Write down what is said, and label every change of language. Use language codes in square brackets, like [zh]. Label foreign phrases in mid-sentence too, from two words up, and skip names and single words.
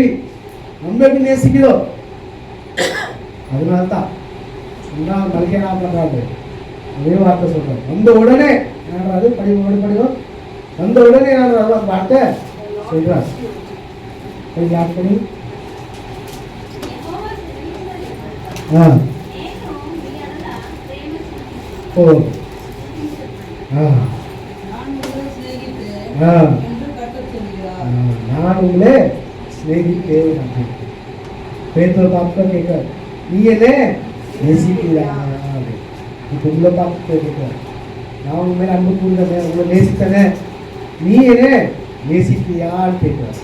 [ta] நம்ம எப்படி நேசிக்கிறோம் அதனால்தான் மலைக்க என்ன பண்றாரு? அதே வார்த்தை சொல்றோம். வந்த உடனே என்னது? படிவோம். வந்த உடனே என்ன வார்த்தை சொல்றார்? யார் பண்ணி [te] యెహోవా సెలవిచ్చినదేమనగా, నేను మీ ఎడల [ta] போதும். ஆ நான் உங்களை சிநேகித்தேன் ஆ. என்று கர்த்தர் சொல்கிறார். நான் உங்களே சிநேகித்தேன். பேதுரு பார்த்து கேட்க, நீ என்ன நேசிக்கிறா? இப்போ உங்களை பார்த்து கேட்க, நான் உங்க மேல அன்பு கூறுறேன், உங்களை நேசித்தனே, நீ என்ன நேசிக்கிறியான்னு கேட்கிறார்.